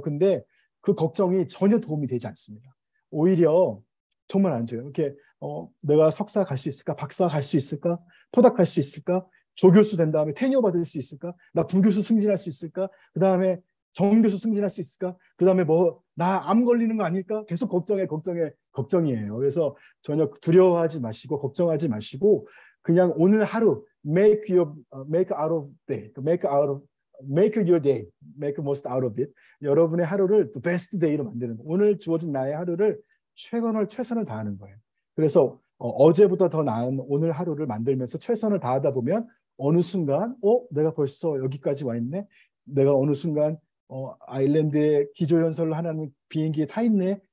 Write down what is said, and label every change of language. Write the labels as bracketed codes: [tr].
[ko] 근데 그 걱정이 전혀 도움이 되지 않습니다. 오히려 정말 안 좋아요. 이렇게 내가 석사 갈 수 있을까? 박사 갈 수 있을까? 포닥 갈 수 있을까? 조교수 된 다음에 테니어 받을 수 있을까? 나 부교수 승진할 수 있을까? 그 다음에 정교수 승진할 수 있을까? 그 다음에 나 암 걸리는 거 아닐까? 계속 걱정이에요. 그래서 전혀 두려워하지 마시고 걱정하지 마시고 그냥 오늘 하루 [en] make out of day, make your day, make most out of it. [ko] 여러분의 하루를 [en] the best day [ko] 로 만드는 거예요. 오늘 주어진 나의 하루를 최선을 다하는 거예요. 그래서 어제보다 더 나은 오늘 하루를 만들면서 최선을 다하다 보면 어느 순간 내가 벌써 여기까지 와 있네. 내가 어느 순간 아일랜드의 기조연설을 하는 비행기에 타 있네.